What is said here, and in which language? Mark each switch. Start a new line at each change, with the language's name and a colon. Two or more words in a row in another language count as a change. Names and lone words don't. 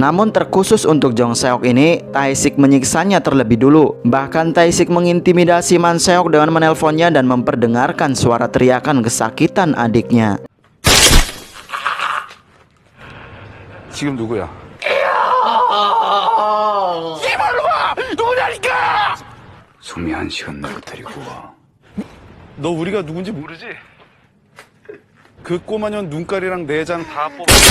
Indonesian: Namun terkhusus untuk Jong Seok ini, Tae-sik menyiksanya terlebih dulu. Bahkan Tae-sik mengintimidasi Man Seok dengan menelponnya dan memperdengarkan suara teriakan kesakitan adiknya.
Korean: 지금 누구야? 소미 1시간 내로 데리고 와. 너 우리가 누군지 모르지? 그 꼬마년 눈깔이랑 내장 다 뽑아.